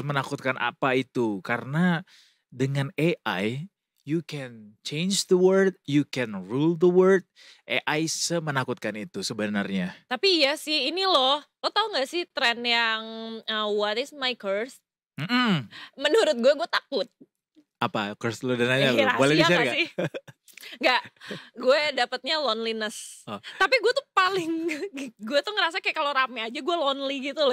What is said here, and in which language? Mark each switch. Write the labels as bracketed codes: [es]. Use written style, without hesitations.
[id] semenakutkan apa itu, karena dengan AI [en] you can change the world, you can rule the world. [id] AI semenakutkan itu sebenarnya. Tapi iya sih, ini lo tau gak sih tren yang [en] what is my curse? [id] Menurut gue takut. Apa curse lu dan nanya lu? Boleh di-share gak? Gak, gue dapetnya loneliness. Tapi gue tuh gue tuh ngerasa kayak kalau rame aja gue lonely gitu loh.